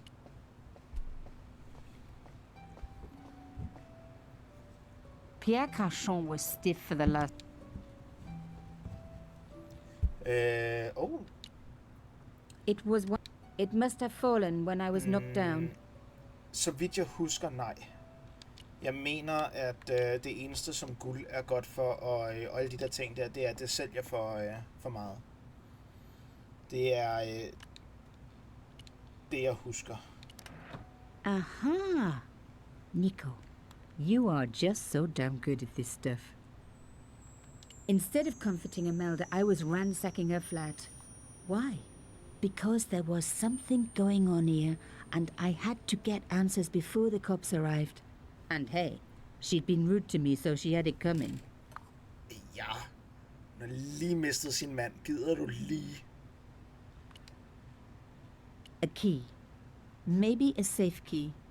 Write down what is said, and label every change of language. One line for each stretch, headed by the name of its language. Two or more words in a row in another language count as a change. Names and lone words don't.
English: Pierre Carchon was stiff for the last. It must have fallen when I was knocked down.
Danish: Så vidt jeg husker, nej. Jeg mener, at det eneste som guld er godt for, og alle de der ting der, det er, at det sælger for meget. Det er det, jeg husker. Aha!
English: Nico, you are just so damn good at this stuff. Instead of comforting Imelda, I was ransacking her flat. Why? Because there was something going on here, and I had to get answers before the cops arrived. And hey, she'd been rude to me, so she had it coming.
Danish: Ja, hun har lige mistet sin mand. Gider du lige?
English: A key. Maybe a safe key.